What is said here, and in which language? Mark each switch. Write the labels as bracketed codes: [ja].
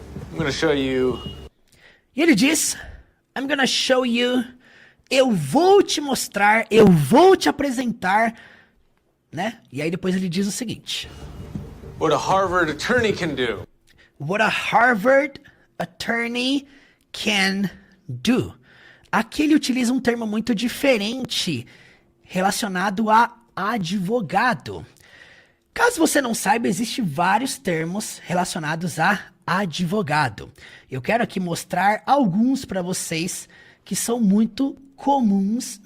[en] I'm gonna show you. [pt] E ele diz, [en] I'm gonna show you, [pt] eu vou te mostrar, eu vou te apresentar, né? E aí depois ele diz o seguinte, [en] What a Harvard attorney can do. What a Harvard attorney can do. [pt] Aqui ele utiliza um termo muito diferente relacionado a advogado. Caso você não saiba, existem vários termos relacionados a advogado. Eu quero aqui mostrar alguns para vocês que são muito comuns.